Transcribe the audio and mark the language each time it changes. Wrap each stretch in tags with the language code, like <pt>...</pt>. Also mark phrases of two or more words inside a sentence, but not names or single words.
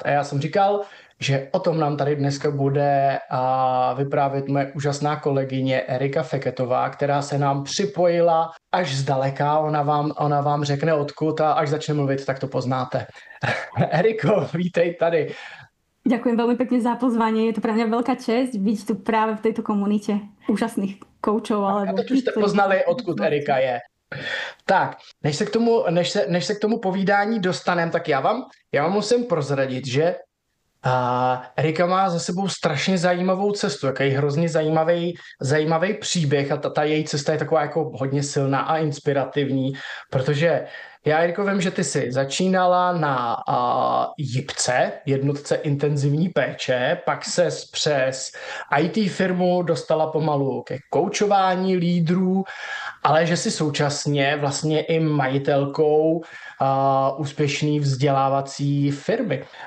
<cs>A já jsem říkal, že o tom nám tady dneska bude vyprávět moje úžasná kolegyně Erika Feketová, která se nám připojila až zdaleka. Ona vám řekne odkud a až začne mluvit, tak to poznáte. Eriko, vítej tady.</cs> <sk>Ďakujem veľmi pekne za pozvanie. Je to pre mňa veľká česť byť tu práve v tejto komunite úžasných koučov.</sk> <cs>A teď už jste poznali, odkud Erika je. Tak, než se k tomu povídání dostanem, tak já vám musím prozradit, že Erika má za sebou strašně zajímavou cestu, jaký hrozně zajímavý příběh a ta její cesta je taková jako hodně silná a inspirativní, protože já, Eriko, vím, že ty jsi začínala na JIPce, jednotce intenzivní péče, pak ses přes IT firmu dostala pomalu ke koučování lídrů, ale že jsi současně vlastně i majitelkou úspěšný vzdělávací firmy.</cs>